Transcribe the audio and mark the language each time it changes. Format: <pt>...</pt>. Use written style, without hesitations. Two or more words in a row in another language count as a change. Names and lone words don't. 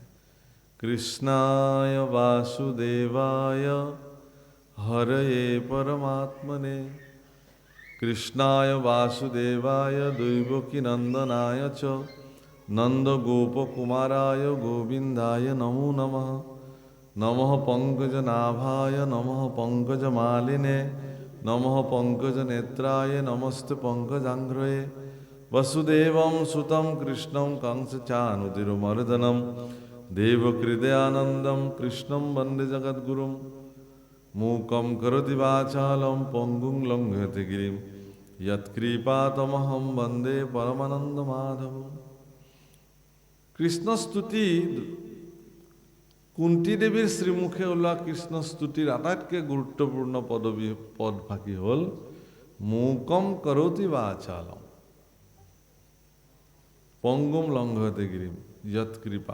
<sa>কৃষ্ণায় বাসুদেৱায় হৰয়ে পৰমাত্মনে কৃষ্ণায় বাসুদেৱায় দৈবকী নন্দনায় চ নন্দ গোপকুমারায় গোবিন্দায় নমো নমঃ নমঃ পঙ্কজনাভায় নমঃ পঙ্কজমালিনে নমঃ পঙ্কজনেত্রায় নমস্তে পঙ্কজাঙ্ঘ্রয়ে वसुदेवं सुतं कृष्णं कंसचानुतिरुमर्दनं देवकृदयानन्दं कृष्णं वन्दे जगद्गुरुं मूकं करोति वाचालं पङ्गुं लङ्घयति गिरिं यत्कृपातमहं वन्दे परमानन्दमाधवं।</sa> <as>কৃষ্ণ স্তুতি কুন্তী দেৱীৰ শ্ৰীমুখে ওলোৱা কৃষ্ণ স্তুতিৰ আটাইতকৈ গুৰুত্বপূৰ্ণ পদভাগী হ'ল</as> <sa>মূকম কৰোতি বাচালম পংগুম লংঘয়তে গিৰিম যৎ কৃপা।</sa>